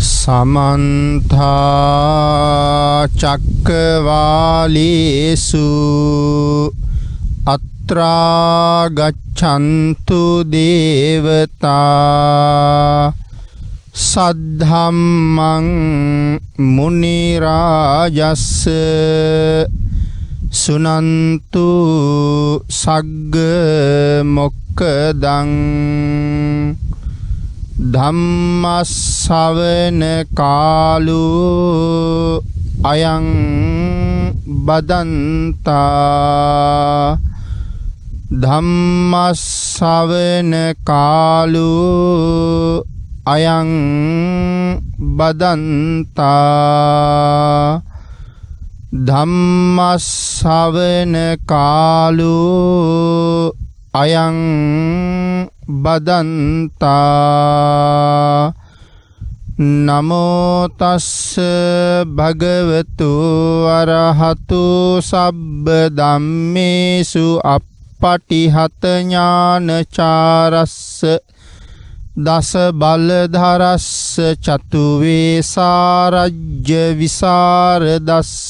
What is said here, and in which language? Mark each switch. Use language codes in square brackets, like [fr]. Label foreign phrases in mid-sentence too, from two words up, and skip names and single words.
[pi] समन्ता चक्रवालेषु अत्रा गच्छन्तु देवता सद्धम्मं मुनिराजस्स सुनन्तु सग्ग मोक्खदं ධම්මස්සවන කාලු අයං බදන්තා ධම්මස්සවන කාලු අයං බදන්තා ධම්මස්සවන කාලු අයං බදන්තා නමෝ තස්ස භගවතු අරහතු සබ්බ ධම්මේසු අප්පටිහත ඥානචාරස්ස දස බලධරස්ස චතු වේසාරජ්‍ය විසරදස්ස